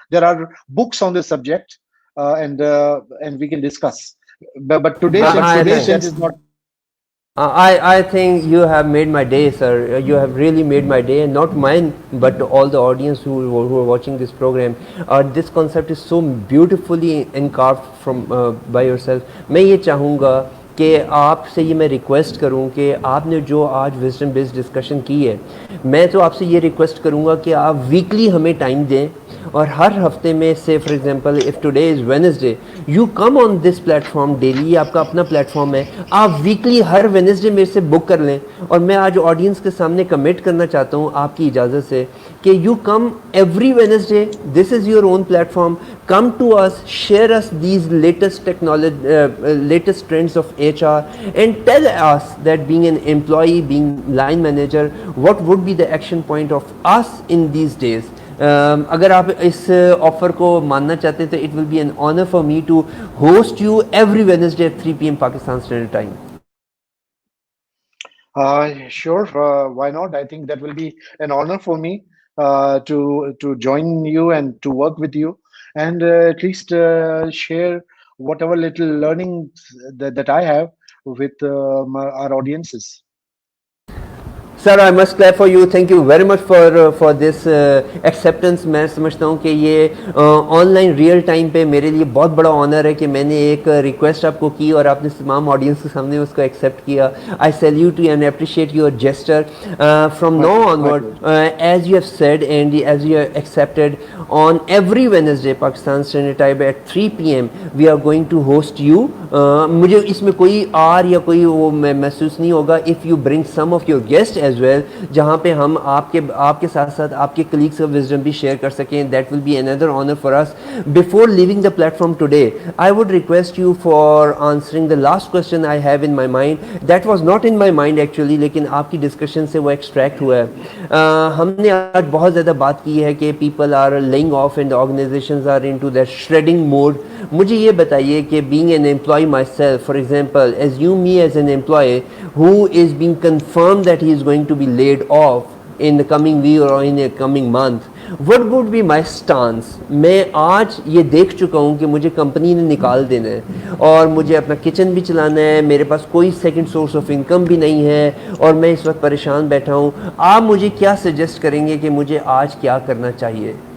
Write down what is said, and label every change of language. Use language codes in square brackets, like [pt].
[en] There are books on the subject, and we can discuss. But today, since that is not. I think you have made my day, sir. You have really made my day, and not mine, but all the audience who are watching this program. This concept is so beautifully encarved from by yourself. [ur] میں یہ چاہوں گا کہ آپ سے یہ میں request کروں کہ آپ نے جو آج وزڈم بیسڈ ڈسکشن کی ہے، میں تو آپ سے یہ ریکویسٹ کروں گا کہ آپ ویکلی ہمیں ٹائم دیں، اور ہر ہفتے میں سے [en] for example if today is Wednesday, you come on this platform daily, [ur] آپ کا اپنا پلیٹ فارم ہے، آپ ویکلی ہر وینسڈے میرے سے بک کر لیں. اور میں آج آڈینس کے سامنے کمٹ کرنا چاہتا ہوں آپ کی اجازت سے [en] کہ you come every Wednesday, this is your own platform, come to us, share us these latest technology, latest trends of HR, and tell us that being an employee, being line manager, what would be the action point of us in these days. [ur] اگر آپ اس offer کو ماننا چاہتے ہیں تو [en] It will be an honour for me to host you every Wednesday at 3 PM Pakistan standard time. Sure, why not? I think that will be an honor for me to join you and to work with you, and at least share whatever little learnings that I have with our audiences. Sir I must clap for you, thank you very much for this acceptance. [ur] میں سمجھتا ہوں کہ یہ on line real time پہ میرے لیے بہت بڑا آنر ہے کہ میں نے ایک ریکویسٹ آپ کو کی اور آپ نے تمام آڈینس کے سامنے اس کو ایکسیپٹ کیا. [en] I salute you and appreciate your gesture. From now onward, as you have said and as you have accepted, on every Wednesday Pakistan standard time at 3 PM we are going to host you. [ur] مجھے اس میں کوئی are یا کوئی وہ محسوس نہیں ہوگا [en] if you bring some of your guest as well, [ur] جہاں پہ ہم آپ کے ساتھ ساتھ آپ کے کلیگس کا وزڈم بھی شیئر کر سکیں. [en] That will be another honor for us. Before leaving the platform today, I would request you for answering the last question I have in my mind. That was not in my mind actually, [ur] لیکن آپ کی discussion سے وہ extract ہوا ہے. ہم نے آج بہت زیادہ بات کی ہے کہ [en] People are laying off and organizations are into their shredding mode. [ur] مجھے یہ بتائیے کہ [en] being an employee myself, for example, assume me as an employee who is being confirmed that he is going to be laid off in the coming week or in the coming month, what would be my stance? [ur] میں آج یہ دیکھ چکا ہوں کہ مجھے company نے نکال دینا ہے اور مجھے اپنا کچن بھی چلانا ہے, میرے پاس کوئی سیکنڈ سورس آف انکم بھی نہیں ہے اور میں اس وقت پریشان بیٹھا ہوں. آپ مجھے کیا سجیسٹ کریں گے کہ مجھے آج کیا کرنا چاہیے؟